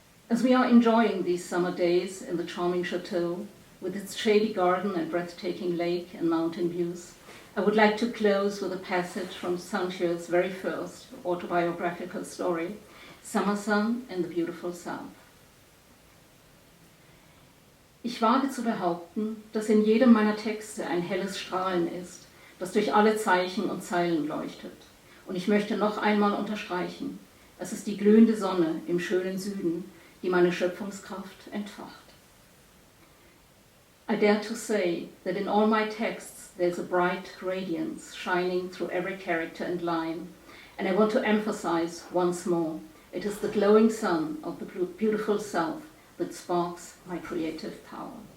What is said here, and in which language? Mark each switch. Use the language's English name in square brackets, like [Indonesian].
[English] As we are enjoying these summer days in the charming chateau, with its shady garden and breathtaking lake and mountain views, I would like to close with a passage from Can Xue's very first autobiographical story, Summer Sun in the Beautiful South. [German] Ich wage zu behaupten, dass in jedem meiner Texte ein helles Strahlen ist, das durch alle Zeichen und Zeilen leuchtet. Und ich möchte noch einmal unterstreichen, es ist die glühende Sonne im schönen Süden, die meine Schöpfungskraft entfacht. [English] I dare to say that in all my texts there's a bright radiance shining through every character and line, and I want to emphasize once more, it is the glowing sun of the beautiful South that sparks my creative power.